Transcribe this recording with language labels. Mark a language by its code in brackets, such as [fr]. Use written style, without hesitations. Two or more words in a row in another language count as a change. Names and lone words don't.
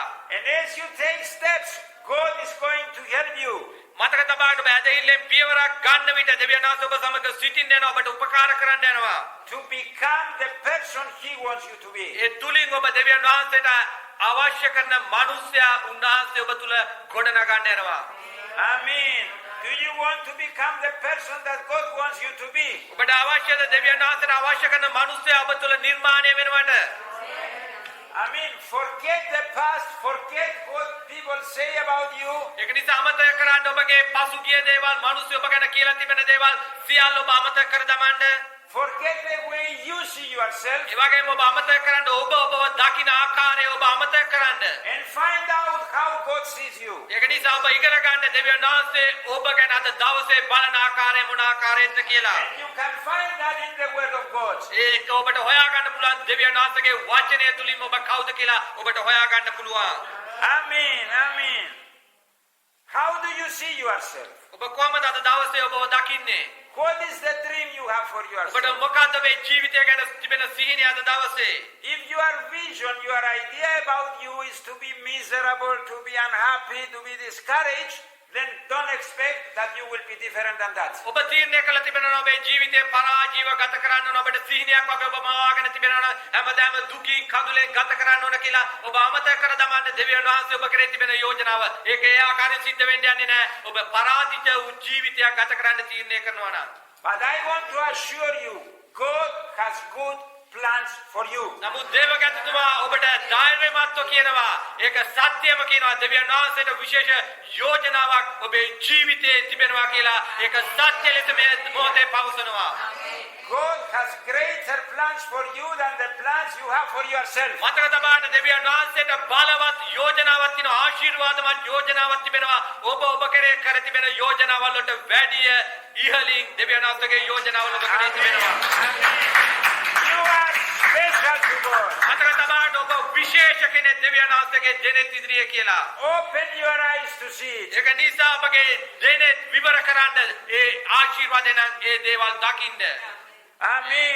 [en] And as you take steps, God is going to help you. [si] මතක තබා ගන්න ඔබ ඇදහිල්ලෙන් පියවරක් ගන්න විට දෙවියන් වහන්සේ ඔබ සමග සිටින්න යනවා ඔබට උපකාර කරන්න යනවා. [en] To become the person He wants you to be. [si] ඒ තුලින් ඔබ දෙවියන් වහන්සේට අවශ්‍ය කරන මනුස්සයා උන්වහන්සේ ඔබ තුල ගොඩනගන්න යනවා. [en] Amen. Do you want to become the person that God wants you to be? [si] ඔබට අවශ්‍යද දෙවියන් වහන්සේට අවශ්‍ය කරන මනුස්සයා ඔබ තුල නිර්මාණය වෙනවට? [en] I mean, forget the past, forget what people say about you. [si] ඒක නිසා අමතක කරන්න ඔබගේ පසුගිය දේවල් මනුස්සය ඔබ ගැන කියලා තිබෙන දේවල් සියල්ල ඔබ අමතක කර දමන්න. [en] Forget the way you see yourself. [si] ඒ වගේම ඔබ අමතක කරන්න ඔබ ඔබව දකින ආකාරය ඔබ අමතක කරන්න. [en] And find out how God sees you. [si] ඒක නිසා ඔබ ඉගෙන ගන්න දෙවියන් වහන්සේ ඔබ ගැන අද දවසේ බලන ආකාරය මොන ආකාරයෙන්ද කියලා. [en] And you can find that in the Word of God. [si] ඒක ඔබට හොයා ගන්න පුළුවන් දෙවියන් වහන්සේගේ වචනය තුලින් ඔබ කවුද කියලා ඔබට හොයා ගන්න පුළුවන්. [en] Amen, amen. How do you see yourself? [si] ඔබ කොහමද අද දවසේ ඔබව දකින්නේ? [en] What is the dream you have for ඔබට yourself? [si] මොකක්ද මේ ජීවිතය ගැන තිබෙන සිහිනය අද දවසේ? [en] If your vision, your idea about you is to be miserable, to be unhappy, to be discouraged, then don't expect that you will be different than that. [si] ඔබ තීරණය කළ තිබෙනවා ඔබේ ජීවිතේ පරාජීව ගත කරන්න ඕන ඔබට සිහිනයක් වගේ ඔබ මවාගෙන තිබෙනවා හැමදාම දුකින් කඳුලෙන් ගත කරන්න ඕන කියලා ඔබ අමතක කර දමන්න දෙවියන් වහන්සේ ඔබ කරේ තිබෙන යෝජනාව ඒක ඒ ආකාරයෙන් සිද්ධ වෙන්න යන්නේ නැහැ ඔබ පරාජිත වූ ජීවිතයක් ගත කරන්න තීරණය කරනවා නම් [en] But I want to assure you, God has good plans for you. [si] නමුත් දේවගතතුමා ඔබට ධෛර්යමත්ව කියනවා ඒක සත්‍යම කියනවා දෙවියන් වහන්සේට විශේෂ යෝජනාවක් ඔබේ ජීවිතේ තිබෙනවා කියලා ඒක සත්‍ය ලෙස මේ මොහොතේ පවසනවා [en] God has greater plans for you than the plans you have for yourself. [si] මතක තබාගන්න දෙවියන් වහන්සේට බලවත් යෝජනාවක් තියෙනවා ආශිර්වාදමත් යෝජනාවක් තිබෙනවා ඔබ කෙරේ කර තිබෙන යෝජනාවල් වලට වැඩිය ඉහළින් දෙවියන් වහන්සේගේ යෝජනාවල් ඔබ කෙරේ තිබෙනවා [en] You are special to God. [si] මතක තබාගන්න ඔබ විශේෂ කෙනෙක් දෙවියන් වහන්සේගේ දෙනෙත් ඉදිරියේ කියලා [en] Open your eyes to see it. [si] ඒක නිසා ඔබගේ දෙනෙත් විවර කරන්න ඒ ආශිර්වාදයෙන් ඒ දේවල් දකින්න [en] Amen.